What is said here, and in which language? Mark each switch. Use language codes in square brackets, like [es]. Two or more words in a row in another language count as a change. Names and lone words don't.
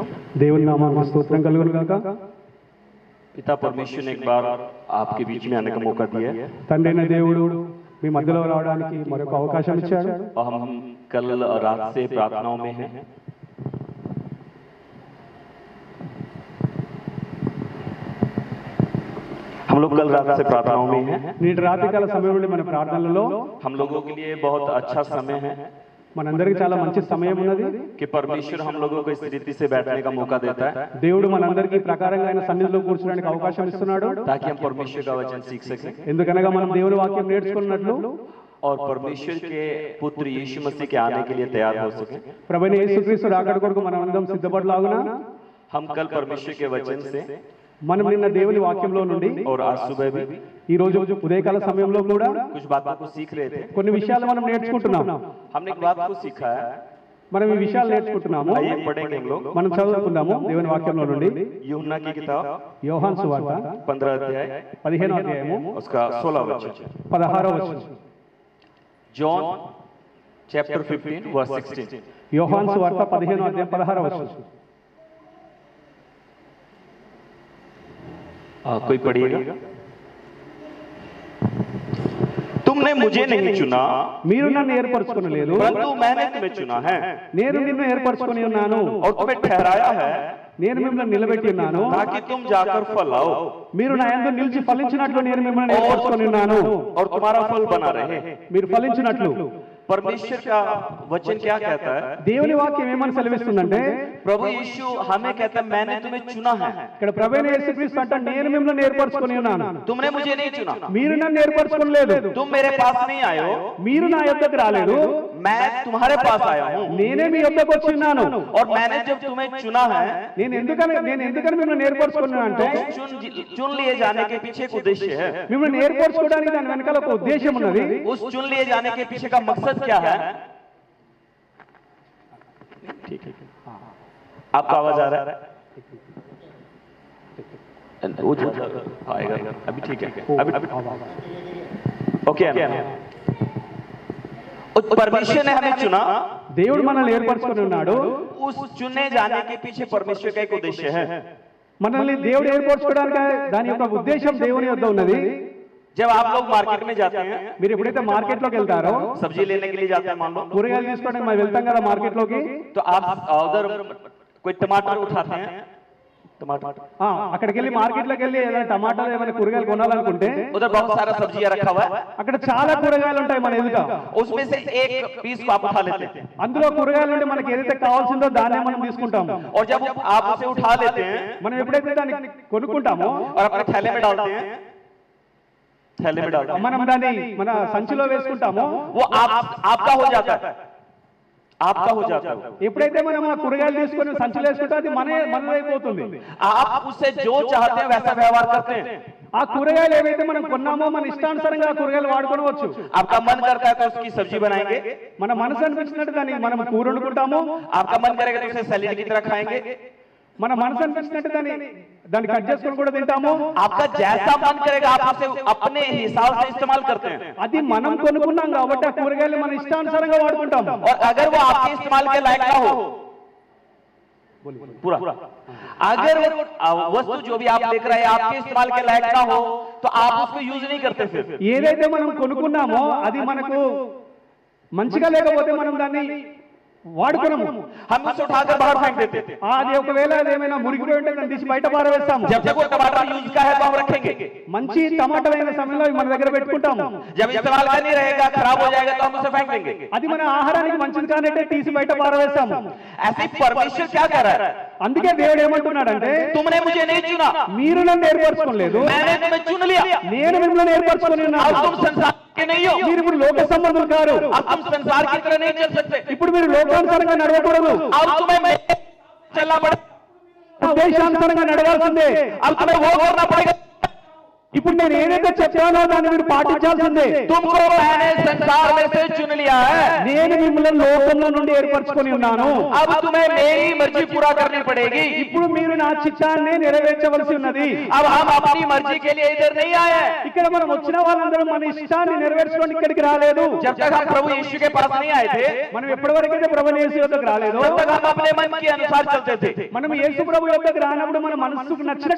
[te] దేవుని నామానికి స్తోత్రం కలుగును గాక. [hi] पिता परमेश्वर ने एक बार आपके बीच में आने का मौका दिया है [te] తండ్రి అయిన దేవుడు మీ మధ్యలో రావడానికి మరొక అవకాశం ఇచ్చాడు. [hi] और हम कल रात से प्रार्थनाओं में हैं। हम लोग कल रात से प्रार्थनाओं में हैं। [te] నేటి రాత్రికాల సమయం నుండి మన ప్రార్థనలలో [hi] हम लोगों के लिए बहुत अच्छा समय है [te] మనందరికీ చాలా మంచి సమయం ఉన్నది. [hi] कि परमेश्वर हम लोगों को इस रीति से बैठने का मौका देता है [te] దేవుడు మనందరికీ ప్రకారంగా ఆయన సన్నిధిలో కూర్చోడానికి అవకాశం ఇస్తున్నాడు. [hi] ताकि हम परमेश्वर का वचन सीख सकें [te] ఎందుకనగా మనం దేవుని వాక్యం నేర్చుకున్నట్లు [hi] और परमेश्वर के पुत्र यीशु मसीह के आने के लिए तैयार हो सकें। [te] ప్రభువైన యేసుక్రీస్తు రాకడ కొరకు మనం అందరం సిద్ధపడలాగున [hi] हम कल परमेश्वर के वचन से [te] మనం నిన్న దేవుని వాక్యంలో నుండి [hi] और आज सुबह भी [te] ఈ రోజు ఉదయకాల సమయంలో కూడా [hi] कुछ बातों को सीख रहे थे। [te] కొన్ని విషయాలు మనం నేర్చుకుంటున్నాం. [hi] हमने एक बात को सीखा है, [te] మనం ఈ విషయాలు నేర్చుకుంటున్నాము. [hi] आइए पढ़ेंगे हम लोग। [te] మనం చదువుకుందాము దేవుని వాక్యంలో నుండి [hi] यूहन्ना की किताब [te] యోహాను సువార్త [hi] 15 अध्याय [te] 15వ అధ్యాయము [hi] उसका 16 वचन। [te] 16వ వచనం. [en] John chapter 15 verse 16. [te] యోహాను సువార్త 15వ అధ్యాయం 16వ వచనం. [hi] कोई पढ़िएगा। तुमने मुझे नहीं चुना [te] మీరు నన్ను ఏర్పరచుకొనలేదు, [hi] परंतु मैंने तुम्हें चुना है [te] నేను నిన్ను ఏర్పరచుకొని ఉన్నాను, [hi] और तुम्हें ठहराया है [te] నేను మిమ్మల్ని నిలబెట్టి ఉన్నాను, [hi] ताकि तुम जाकर फल लाओ [te] మీరు నా యందు నిలిచి ఫలించినట్లు నేను మిమ్మల్ని ఏర్పరచుకొని ఉన్నాను, [hi] और तुम्हारा फल बना रहे। [te] మీరు ఫలించినట్లు. [hi] परमेश्वर का वचन क्या कहता है? [te] దేవుని వాక్యం ఏమని సెలవిస్తుందంటే [hi] प्रभु यीशु हमें कहता है मैंने तुम्हें चुना है, [te] ఇక్కడ ప్రభువైన యేసుక్రీస్తు అంట నేను మిమ్మల్ని ఏర్పరచుకొని ఉన్నాను, [hi] तुमने मुझे नहीं चुना, [te] మీరు నన్ను ఏర్పరచుకోలేదు, [hi] तुम मेरे पास नहीं आए हो, [te] మీరు నా యొద్దకు రాలేదు, [hi] मैं तुम्हारे पास आया हूँ। [te] నేనే మీ యొద్దకు వచ్చి ఉన్నాను. [hi] और मैंने जब तुम्हें चुना है, [te] నేను ఎందుకని మిమ్మల్ని ఏర్పరచుకున్నాను అంటే [hi] चुन लिए जाने के पीछे एक उद्देश्य है। [te] మిమ్మల్ని ఏర్పరచుకోవడానికి దాని వెనకాల ఒక ఉద్దేశం ఉన్నది. [hi] उस चुन लिए जाने के पीछे का मकसद क्या है? ठीक है, आपका आवाज आ रहा है? वो आएगा अभी, ठीक है अभी ओके। परमेश्वर ने हमें चुना, [te] దేవుడు మనల్ని ఏర్పరచుకొని ఉన్నాడు. [hi] उस चुने जाने के पीछे परमेश्वर का एक उद्देश्य है। [te] మనల్ని దేవుడు ఏర్పరచుకోవడానికి దాని యొక్క ఉద్దేశం దేవుని యొద్ద ఉన్నది. [hi] जब आप लोग मार्केट में जाते हैं, [te] మీరు ఎప్పుడైతే మార్కెట్ లోకి వెళ్తారో [hi] सब्जी लेने के लिए जाते हैं मान लो, [te] కూరగాయలు తీసుకోవడానికి మనం వెళ్తాం కదా మార్కెట్ లోకి, [hi] तो आप उधर कोई टमाटर उठाते हैं, टमाटर [te] అక్కడికి వెళ్ళి మార్కెట్ లోకి వెళ్ళి ఏదైనా టమాటాలు ఏమైనా కూరగాయలు కొనాలనుకుంటే [hi] उधर बहुत सारा सब्जियां रखा हुआ है, [te] అక్కడ చాలా కూరగాయలు ఉంటాయి మన ఎదుట, [hi] उसमें से एक पीस को आप उठा लेते हैं, [te] అందులో కూరగాయలు ఉంటే మనకి ఏదైతే కావాల్సిందో దాన్నే మనం తీసుకుంటాము. [hi] और जब आप उसे उठा लेते हैं [te] మనం ఎప్పుడైతే దాన్ని కొనుక్కుంటామో [hi] और अपने थैले में डालते हैं, थैले में डालते हैं, [te] మనం దాన్ని మన సంచిలో వేసుకుంటామో [hi] वो आपका हो जाता है, आपका हो जाता है. [te] ఎప్పుడైతే మనం ఆ కూరగాయలు తీసుకొని సంచిలో వేసుకుంటే అది మనదైపోతుంది. [hi] आप उससे जो चाहते हैं वैसा व्यवहार करते हैं. [te] ఆ కూరగాయలు ఏవైతే మనం కొన్నామో మన ఇష్టానుసారంగా ఆ కూరగాయలు వాడుకోవచ్చు. [hi] आपका मन करता है तो उसकी सब्जी बनाएंगे, [te] మన మనసు అనిపించినట్టు దాన్ని మనం కూర వండుకుంటాము. [hi] आपका मन करेगा तो उसे सैलेड की तरह खाएंगे, [te] మన మనసు అనిపించినట్టు దాన్ని కట్ చేసుకొని కూడా తింటాము. [hi] आपका जैसा मन करेगा आप उसे अपने हिसाब से इस्तेमाल करते हैं. [te] అది మనం కొనుక్కున్నాం కాబట్టి ఆ కూరగాయలు మన ఇష్టానుసారంగా వాడుకుంటాము. [hi] और अगर वो आपके इस्तेमाल के लायक ना हो, पूरा अगर वस्तु जो भी आप लेकर आए आपके इस्तेमाल के लायक ना हो तो आप उसको यूज नहीं करते. फिर [te] ఏదైతే మనం కొనుక్కున్నామో అది మనకు మంచిగా లేకపోతే మనం దాన్ని వాడుకోము, [hi] हम उसे उठाकर बाहर फेंक देते थे. [te] అది ఒకవేళ అదేమైనా మురిగిపోయి ఉంటే దాన్ని తీసి బయట పారవేస్తాము. [hi] जब तक वो टमाटर यूज का है तो हम रखेंगे, [te] మంచి టమాటాలు అయిన సమయంలో మన దగ్గర పెట్టుకుంటాము. [hi] जब इस्तेमाल का नहीं रहेगा खराब हो जाएगा तो हम उसे फेंक देंगे. [te] అది మన ఆహారానికి మంచిది కానంటే తీసి బయట పారవేస్తాము. [hi] ऐसे परमेश्वर क्या कर रहा है? [te] అందుకే దేవుడు ఏమంటున్నాడంటే [hi] तुमने मुझे नहीं चुना, [te] మీరు నన్ను ఏర్పరచుకోలేదు, [hi] मैंने तुम्हें चुन लिया. [te] నేను మిమ్మల్ని ఏర్పరచుకొని [hi] अब [te] ఉన్నాను. [hi] तुम संसार के नहीं हो, [te] మీరు ఇప్పుడు లోక సంబంధులు కారు, [hi] अब तुम संसार की तरह नहीं चल सकते, [te] ఇప్పుడు మీరు లోకానుసారంగా నడవకూడదు, [hi] अब तुम्हें मैं चलना पड़ेगा, [te] ఉద్దేశానుసారంగా నడవాల్సిందే. [hi] अब तुम्हें वो करना पड़ेगा. [te] ఇప్పుడు నేను ఏదైతే చెప్పానో దాన్ని మీరు పాటించాల్సిందే. [hi] तुमको मैंने संसार में से चुन लिया है, [te] నేను మిమ్మల్ని లోకంలో నుండి ఏర్పరచుకొని ఉన్నాను. [hi] अब तुम्हें मेरी मर्जी पूरा करनी पड़ेगी. [te] ఇప్పుడు మీరు నా చిత్తాన్ని నెరవేర్చవలసి ఉన్నది. [hi] अब हम अपनी मर्जी के लिए इधर नहीं आए हैं. [te] ఇక్కడ మనం వచ్చిన వాళ్ళందరం మన ఇష్టాన్ని నెరవేర్చుకొని ఇక్కడికి రాలేదు. [hi] जब तक हम प्रभु यीशु के पास नहीं आए थे, [te] మనం ఎప్పటి వరకైతే ప్రభు యేసు యొద్దకు రాలేదో [hi] तब तक हम अपने मन के अनुसार चलते थे. [te] మనం యేసు ప్రభు యొద్దకు రానప్పుడు మన మనసుకు నచ్చినట్టు